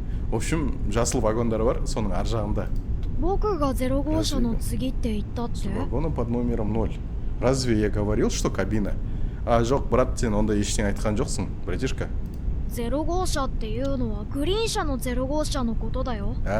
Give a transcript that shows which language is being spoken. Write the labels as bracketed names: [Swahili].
[Russian] В общем, [Kazakh] жасыл вагондар бар, соның ар жағында. [Japanese] 僕が0号車の次って言ったって [Russian] Вагоны под номером 0. Разве я говорил, что кабина? [Kazakh] А, жоқ, брат, сен онда ештеңе айтқан жоқсың, братишка. [Japanese] 0号車っていうのはグリーン車の0号車のことだよ